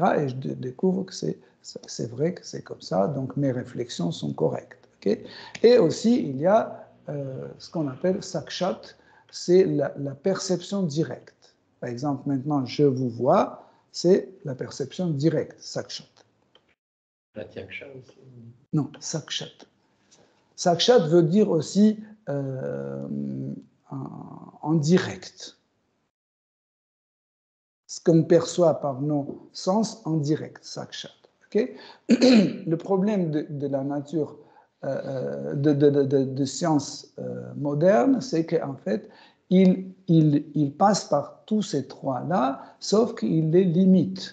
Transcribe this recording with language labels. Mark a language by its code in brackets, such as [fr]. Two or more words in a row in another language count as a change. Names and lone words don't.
[fr] Et je découvre que c'est vrai que c'est comme ça, donc mes réflexions sont correctes. Okay. Et aussi, il y a ce qu'on appelle sakshat, c'est la perception directe. Par exemple, maintenant, je vous vois, c'est la perception directe, sakshat. Pratyaksha aussi. Non, sakshat. Sakshat veut dire aussi en direct. Ce qu'on perçoit par nos sens en direct, sakshat. Okay. Le problème de la nature de sciences modernes, c'est qu'en fait, il passe par tous ces trois-là, sauf qu'il les limite.